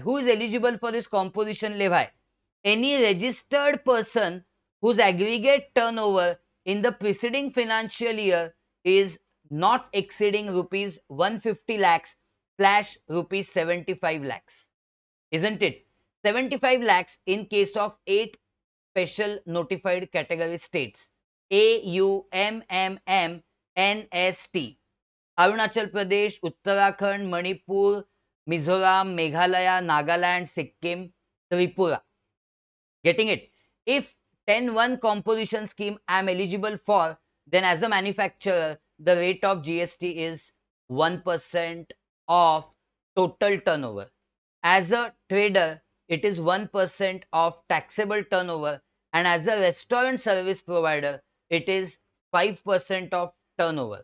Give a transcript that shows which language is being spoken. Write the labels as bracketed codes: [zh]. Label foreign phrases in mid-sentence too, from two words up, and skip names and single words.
[en] Who is eligible for this composition levy? Any registered person whose aggregate turnover in the preceding financial year is not exceeding rupees 150 lakhs slash rupees 75 lakhs. Isn't it? 75 lakhs in case of 8 special notified category states: AUMMMNST, Arunachal Pradesh, Uttarakhand, Manipur, Mizoram, Meghalaya, Nagaland, Sikkim, Tripura. Getting it? If 10-1 composition scheme I am eligible for, then as a manufacturer, the rate of GST is 1% of total turnover. As a trader, it is 1% of taxable turnover, and as a restaurant service provider, it is 5% of turnover.